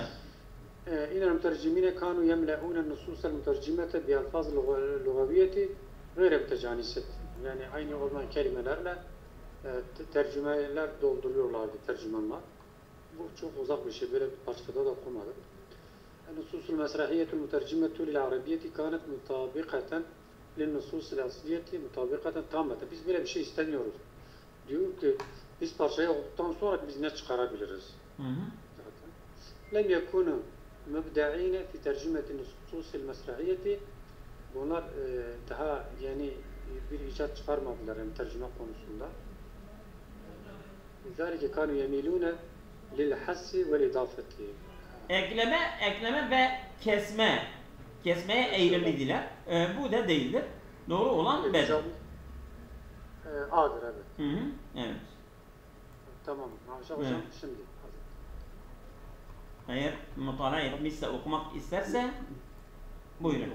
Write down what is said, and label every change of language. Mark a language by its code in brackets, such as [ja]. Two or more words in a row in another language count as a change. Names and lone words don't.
[ar] إن المترجمين كانوا يملؤون النصوص المترجمة بألفاظ لغوية غير متجانسة. [tr] Yani aynı olan kelimelerle tercümeler dolduruyorlardı tercümanlar. Bu çok uzak bir şey. Böyle bir parçada da okumadık. [ar] النصوص المسرحية المترجمة للعربية كانت مطابقة للنصوص الأصلية مطابقة تامة. [tr] Biz böyle bir şey istemiyoruz. Diyor ki biz parçayı okuduktan sonra biz ne çıkarabiliriz? [ar] لم يكونوا مبدعين في ترجمة النصوص المسرحية. [tr] Bunlar daha yeni bir icat çıkarmadılar yani tercüme konusunda. [ar] لذلك كانوا يميلون للحس والإضافة. [tr] Ekleme ve kesmeye eğilimlidiler. Bu da değildir. Doğru olan B'dir. A'dır, evet. Evet. Tamam. Hocam şimdi. Eğer mutala etmişse, okumak isterse buyurun.